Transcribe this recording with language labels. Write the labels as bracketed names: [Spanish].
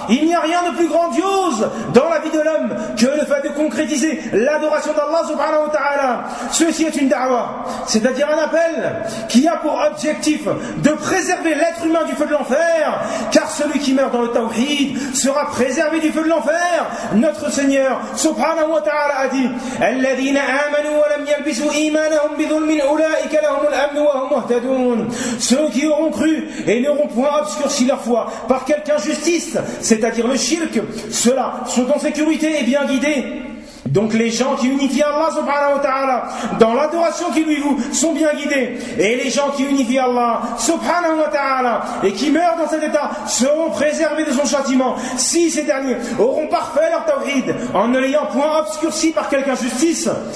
[French] Il n'y a rien de plus grandiose dans la vie de l'homme que le fait de concrétiser l'adoration d'Allah subhanahu wa ta'ala. Ceci est une da'wah, c'est-à-dire un appel qui a pour objectif de préserver l'être humain du feu de l'enfer, car celui qui meurt dans le tawhid sera préservé du feu de l'enfer. Notre Seigneur subhanahu wa ta'ala a dit: [Arabic] الذين آمنوا ولم يلبسوا إيمانهم بظلم أولئك لهم الأمن وهم مهتدون. [French] Ceux qui auront cru et n'auront point obscurci leur foi par quelque injustice, c'est-à-dire le shirk, ceux-là sont en sécurité et bien guidés. Donc les gens qui unifient Allah subhanahu wa ta'ala dans l'adoration qui lui voue sont bien guidés. Et les gens qui unifient Allah subhanahu wa ta'ala et qui meurent dans cet état seront préservés de son châtiment si ces derniers auront parfait leur tawhid en ne l'ayant point obscurci par quelque injustice.